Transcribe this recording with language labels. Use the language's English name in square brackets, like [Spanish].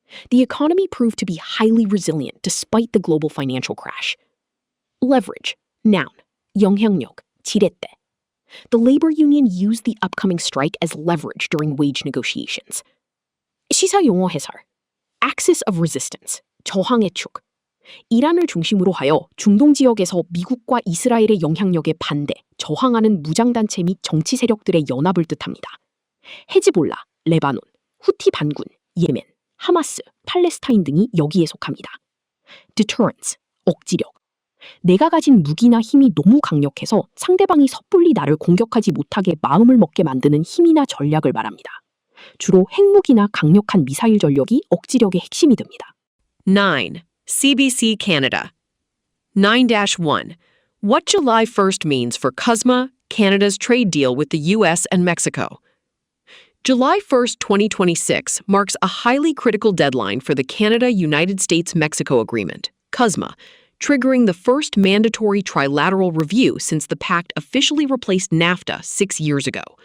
[English] The economy proved to be highly resilient despite the global financial crash. Leverage. Noun. [Korean] 영향력. 지렛대. [English] The labor union used the upcoming strike as leverage during wage negotiations. [Korean] 시사 용어 해설. [English] Axis of resistance. [Korean] 저항의 축. 이란을 중심으로 하여 중동 지역에서 미국과 이스라엘의 영향력에 반대, 저항하는 무장단체 및 정치 세력들의 연합을 뜻합니다. 헤즈볼라, 레바논, 후티 반군, 예멘, 하마스, 팔레스타인 등이 여기에 속합니다. Deterrence, 억지력. 내가 가진 무기나 힘이 너무 강력해서 상대방이 섣불리 나를 공격하지 못하게 마음을 먹게 만드는 힘이나 전략을 말합니다. 주로 핵무기나 강력한 미사일 전력이 억지력의 핵심이 됩니다. [English] 9. CBC Canada. 9-1. What July 1st means for CUSMA, Canada's trade deal with the U.S. and Mexico. July 1st, 2026 marks a highly critical deadline for the Canada-United States-Mexico Agreement, CUSMA, triggering the first mandatory trilateral review since the pact officially replaced NAFTA 6 years ago.